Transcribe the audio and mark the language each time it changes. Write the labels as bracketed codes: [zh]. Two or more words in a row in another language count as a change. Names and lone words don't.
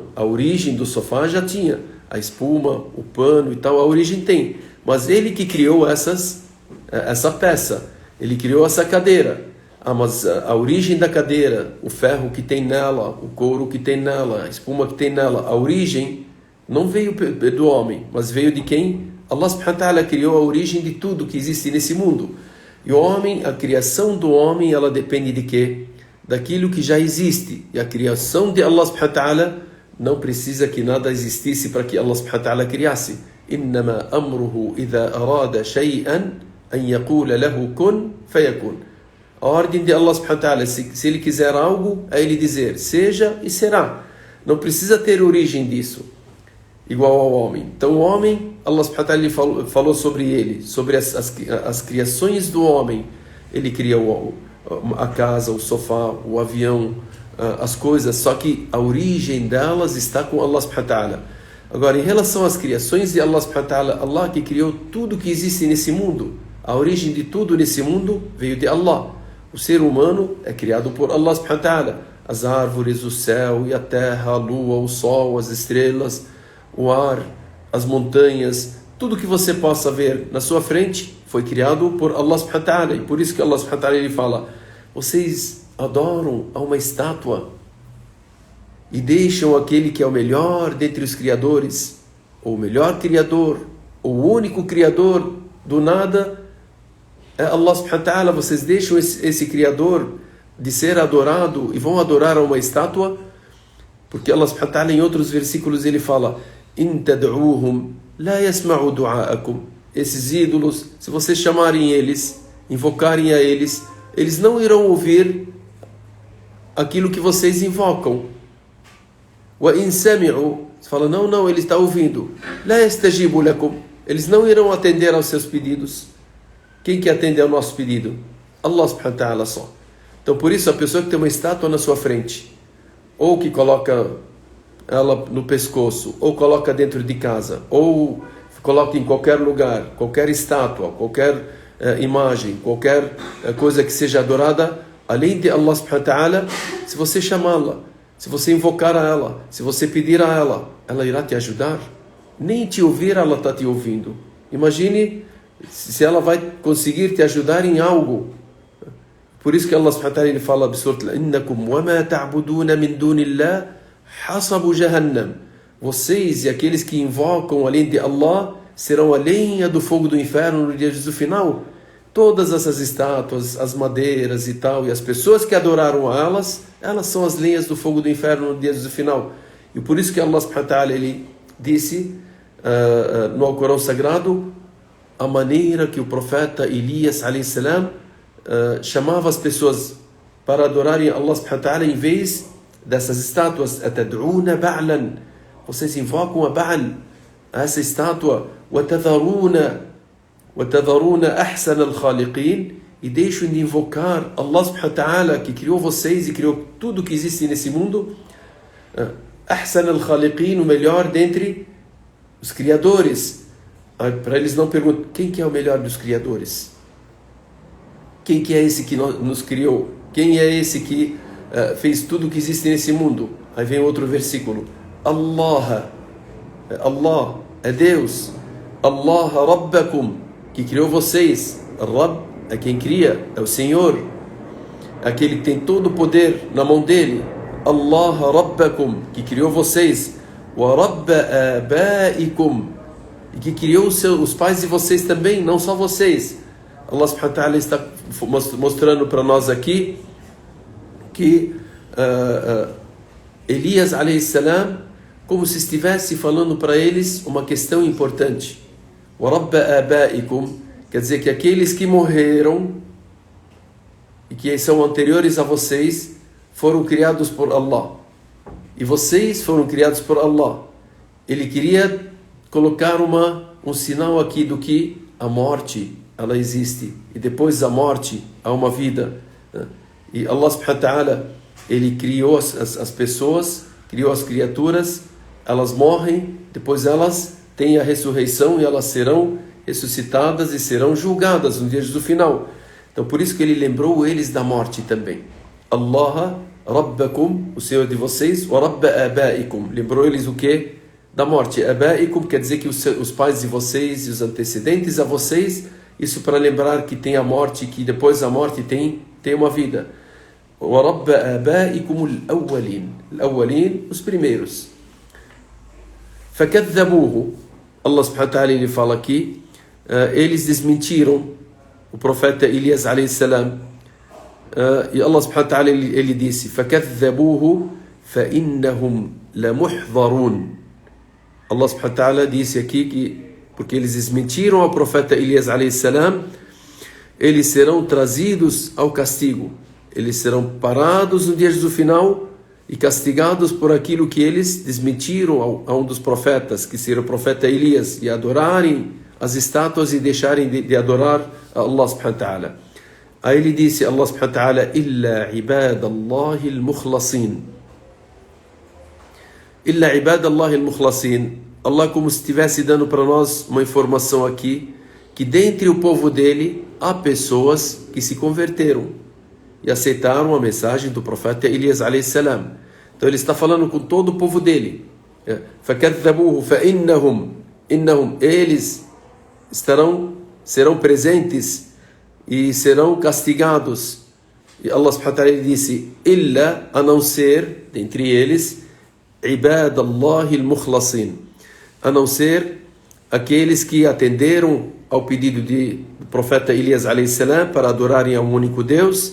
[pt] A origem do sofá já tinha. A espuma, o pano e tal, a origem tem. Mas ele que criou essa peça. Ele criou essa cadeira. mas a origem da cadeira, o ferro que tem nela, o couro que tem nela, a espuma que tem nela, a origem não veio do homem, mas veio de quem? [ar] الله سبحانه وتعالى [pt] criou a origem de tudo que existe nesse mundo. E o homem, a criação do homem, ela depende de quê? Daquilo que já existe. E a criação de [ar] الله سبحانه وتعالى [pt] não precisa que nada existisse para que [ar] الله سبحانه وتعالى [pt] criasse. [ar] إنما أمره إذا أراد شيئا أن يقول له كن فيكون. [pt] A ordem de [ar] الله سبحانه وتعالى, [pt] se ele quiser algo, é ele dizer, seja e será. Não precisa ter origem disso, igual ao homem. Então o homem, [ar] الله سبحانه وتعالى [pt] falou sobre ele, sobre as criações do homem. Ele cria a casa, o sofá, o avião, as coisas, só que a origem delas está com [ar] الله سبحانه وتعالى. [pt] Agora, em relação às criações de [ar] الله سبحانه وتعالى, [pt] Allah que criou tudo que existe nesse mundo, a origem de tudo nesse mundo veio de Allah. O ser humano é criado por [ar] الله سبحانه وتعالى. [pt] As árvores, o céu e a terra, a lua, o sol, as estrelas, o ar, as montanhas, tudo que você possa ver na sua frente foi criado por [ar] الله سبحانه وتعالى. [pt] E por isso que [ar] الله سبحانه وتعالى [pt] ele fala, vocês adoram a uma estátua e deixam aquele que é o melhor dentre os criadores, ou o melhor criador, ou o único criador do nada, é [ar] الله سبحانه وتعالى. [pt] Vocês deixam esse criador de ser adorado e vão adorar a uma estátua, porque [ar] الله سبحانه وتعالى [pt] em outros versículos ele fala, [ar] إن تدعوهم لا يسمعوا دعاءكم. [pt] Esses ídolos, se vocês chamarem eles, invocarem a eles, eles não irão ouvir aquilo que vocês invocam. [ar] وإن سمعوا, [pt] você fala, não, ele está ouvindo. [ar] لا يستجيبوا لكم. [pt] Eles não irão atender aos seus pedidos. Quem que atende ao nosso pedido? [ar] الله سبحانه وتعالى só. [pt] Então por isso a pessoa que tem uma estátua na sua frente, ou que coloca ela no pescoço, ou coloca dentro de casa, ou coloca em qualquer lugar, qualquer estátua, qualquer imagem, qualquer coisa que seja adorada, além de [ar] الله سبحانه وتعالى, [pt] se você chamá-la, se você invocar a ela, se você pedir a ela, ela irá te ajudar. Nem te ouvir, ela está te ouvindo. Imagine se ela vai conseguir te ajudar em algo. Por isso que [ar] الله سبحانه وتعالى [pt] ele fala absurdo, [ar] إنكم وما تعبدون من دون الله حصب جهنم. [pt] Vocês e aqueles que invocam além de Allah serão a lenha do fogo do inferno no dia do final. Todas essas estátuas, as madeiras e tal, e as pessoas que adoraram a elas são as lenhas do fogo do inferno no dia do final. E por isso que [ar] الله سبحانه وتعالى [pt] ele disse no Alcorão Sagrado a maneira que o profeta Elias [ar] عليه السلام [pt] chamava as pessoas para adorarem [ar] الله سبحانه وتعالى [pt] em vez dessas estátuas. [ar] أتدعون بعلا, [pt] vocês invocam a Ba'al, essa estátua, [ar] وتذرون أحسن الخالقين, [pt] e deixam de invocar [ar] الله سبحانه وتعالى [pt] que criou vocês e criou tudo que existe nesse mundo. [ar] أحسن الخالقين, [pt] o melhor dentre os criadores. Para eles não perguntam, quem que é o melhor dos criadores? Quem que é esse que nos criou? Quem é esse que fez tudo que existe nesse mundo? Aí vem outro versículo. Allah é Deus. [ar] الله ربكم, [pt] que criou vocês. Rabb é quem cria, é o Senhor, aquele que tem todo o poder na mão dele. [ar] الله ربكم, [pt] que criou vocês. [ar] ورب آبائكم, [pt] e que criou os pais de vocês também, não só vocês. [ar] الله سبحانه وتعالى [pt] está mostrando para nós aqui que Elias [ar] عليه السلام, [pt] como se estivesse falando para eles uma questão importante. [ar] ورب آبائكم, [pt] quer dizer que aqueles que morreram e que são anteriores a vocês foram criados por Allah. E vocês foram criados por Allah. Ele queria colocar um sinal aqui do que a morte, ela existe. E depois da morte, há uma vida. E [ar] الله سبحانه وتعالى, [pt] ele criou as pessoas, criou as criaturas, elas morrem, depois elas têm a ressurreição e elas serão ressuscitadas e serão julgadas no dia do final. Então por isso que ele lembrou eles da morte também. [ar] الله ربكم, [pt] o Senhor de vocês, [ar] ورب آبائكم, [pt] lembrou eles o que? Da morte. Abaikum quer dizer que os pais de vocês e os antecedentes a vocês, isso para lembrar que tem a morte, que depois da morte tem tem uma vida. [ar] وَرَبَّ آبَائِكُمُ الْأَوَّلِينَ. الأولين, [pt] os primeiros. [ar] فَكَذَّبُوهُ. الله سبحانه وتعالى, [pt] ele fala aqui, eles desmentiram o profeta Elias [ar] عليه السلام. E الله سبحانه وتعالى, [pt] ele disse, [ar] فَكَذَّبُوهُ فَإِنَّهُمْ لَمُحْضَرُونَ. الله سبحانه وتعالى [pt] disse aqui que, porque eles desmentiram ao profeta Elias [ar] عليه السلام, [pt] eles serão trazidos ao castigo. Eles serão parados no dia do final e castigados por aquilo que eles desmentiram a um dos profetas, que seria o profeta Elias, e adorarem as estátuas e deixarem de adorar a [ar] الله سبحانه وتعالى. [pt] Aí ele disse, [ar] الله سبحانه وتعالى, إِلَّا عِبَادَ اللَّهِ الْمُخْلَصِينَ. إِلَّا عِبَادَ اللَّهِ الْمُخْلَصِينَ. [pt] Allah como se estivesse dando para nós uma informação aqui, que dentre o povo dele há pessoas que se converteram e aceitaram a mensagem do profeta Elias [ar] عليه السلام. [pt] Então ele está falando com todo o povo dele. [ar] فَكَذَّبُوهُ فَإِنَّهُمْ. [pt] Eles serão presentes e serão castigados. E [ar] الله سبحانه وتعالى [pt] disse, illa, a não ser, dentre eles, [ar] عِبَادَ اللَّهِ الْمُخْلَصِينَ. [pt] A não ser aqueles que atenderam ao pedido do profeta Elias [ar] عليه السلام [pt] para adorarem ao único Deus.